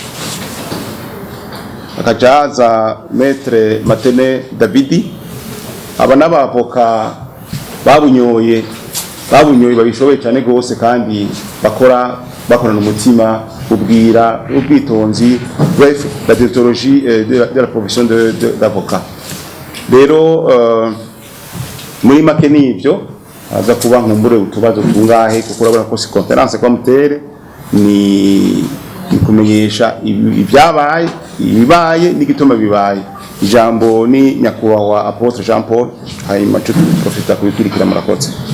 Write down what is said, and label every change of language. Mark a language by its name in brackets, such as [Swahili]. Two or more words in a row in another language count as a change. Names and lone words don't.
[Rundi] akajaza Maître Matene Davidi aba n'abavoka babunyoye babishoboye cyane gose kandi bakorana umutima ubwira ubwitonzi [French] bref la déontologie de la profession d'avocat. [Rundi] Rero muri make nivyo aza kuba nkumbure utubazo tungahe kuko urabona ko si conference kwa mutere ni kumenyesha ibibaye n'igituma bibaye. Ijambo ni nyakubahwa Apotre Jean Paul hanyuma cyo profita kubikurikira murakoze.